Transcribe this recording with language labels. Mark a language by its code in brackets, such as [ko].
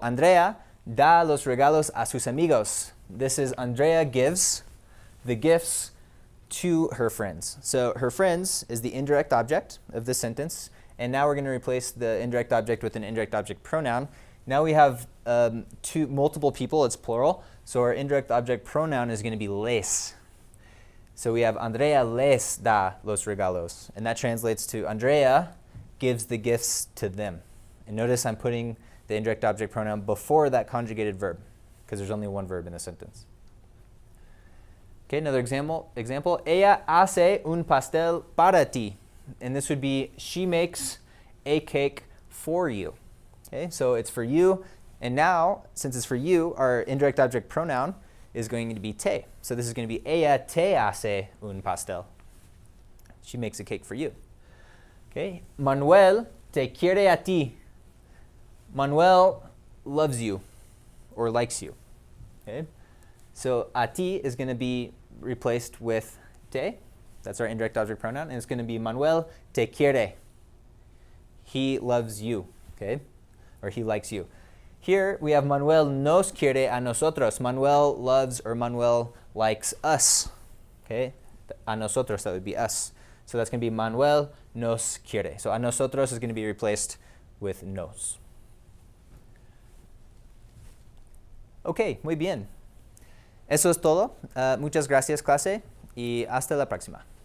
[es] Andrea da los regalos a sus amigos. [en] This is Andrea gives the gifts to her friends. So her friends is the indirect object of this sentence. And now we're going to replace the indirect object with an indirect object pronoun. Now we have multiple people, it's plural. So our indirect object pronoun is going to be les. So we have [es] Andrea les da los regalos. [en] And that translates to Andrea gives the gifts to them. And notice I'm putting the indirect object pronoun before that conjugated verb, because there's only one verb in the sentence. Okay, another example. [es] Ella hace un pastel para ti. [en] And this would be, she makes a cake for you. Okay, so it's for you. And now, since it's for you, our indirect object pronoun is going to be te. So this is going to be, [es] ella te hace un pastel. [en] She makes a cake for you. Okay, [es] Manuel te quiere a ti. [en] Manuel loves you or likes you. Okay, so [es] a ti [en] is going to be replaced with te. That's our indirect object pronoun, and it's going to be [es] Manuel te quiere. [en] He loves you, okay? Or he likes you. Here we have [es] Manuel nos quiere a nosotros. [en] Manuel loves or Manuel likes us, okay? [es] A nosotros, [en] that would be us. So that's going to be Manuel nos quiere. So [es] a nosotros [en] is going to be replaced with nos. [es] Okay, muy bien. Eso es todo. Muchas gracias, clase, y hasta la próxima.